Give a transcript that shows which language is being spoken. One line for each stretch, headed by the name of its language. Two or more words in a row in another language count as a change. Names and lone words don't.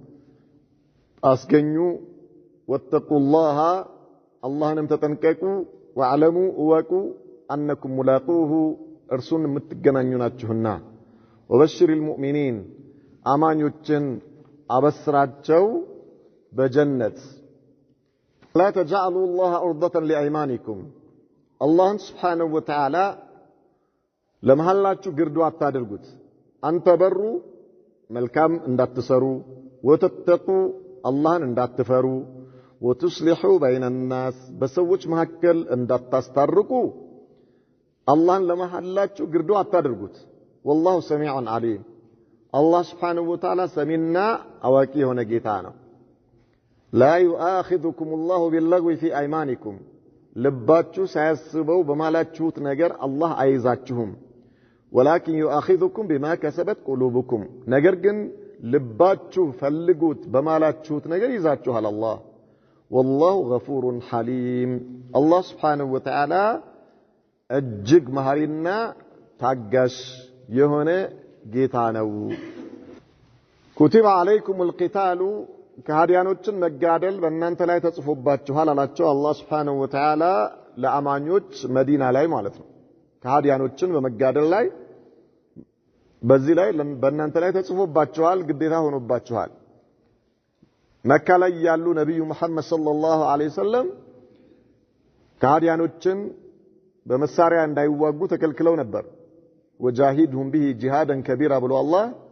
Amharic: አስገኙ ወተቁላህ አላህንም ተጠንቀቁ ወዕለሙ እወቁ
Arabic: أنكم ملاقوه
Amharic: እርሱን የምትገናኙ ናችሁና
Arabic: وبشر المؤمنين
Amharic: አማኞችን አበስራቸው በጀነት
Arabic: لا تجعلوا الله عرضة لأيمانكم الله سبحانه وتعالى
Amharic: ለመሐላችሁ ግርዶ አታድርጉት አንተ በሩ መልካም እንዳትሰሩ ወተተቁ አላህን እንዳትፈሩ
Arabic: وتصلحوا بين الناس
Amharic: በሰዎች መካከል እንዳታስታርቁ አላህን ለመሐላችሁ ግርዶ አታድርጉት
Arabic: والله سميع عليم الله سبحانه وتعالى
Amharic: ሰሚና አዋቂ የሆነ ጌታ ነው
Arabic: لا يؤاخذكم الله باللغو في أيمانكم
Amharic: ልባችሁ ሳያስበው በማላችሁት ነገር አላህ አይዛችሁም
Arabic: ولكن يؤاخذكم بما كسبت قلوبكم
Amharic: ነገር ግን ልባችሁ ፈልጉት በማላችሁት ነገር ይዛችኋል አላህ
Arabic: والله غفور حليم الله سبحانه وتعالى
Amharic: እጅግ መሐሪና ታጋሽ የሆነ ጌታ ነው
Arabic: كتب عليكم القتال
Amharic: ከሃዲያኖችን መጋደል በእናንተ ላይ ተጽፎባችኋል አላቸው አላህ
Arabic: سبحانه وتعالى
Amharic: ለአማኞች መዲና ላይ ማለት ነው ከሃዲያኖችን በመጋደል ላይ በዚህ ላይ በእናንተ ላይ ተጽፎባችኋል ግዴታ ሆኖባችኋል መካ ላይ ያሉ ነብዩ መሐመድ
Arabic: صلى الله عليه وسلم
Amharic: ከሃዲያኖችን በመሳሪያ እንዳይዋጉ ተከልክለው ነበር
Arabic: وجاهدهم به جهادا كبيرا
Amharic: ብሎ አላህ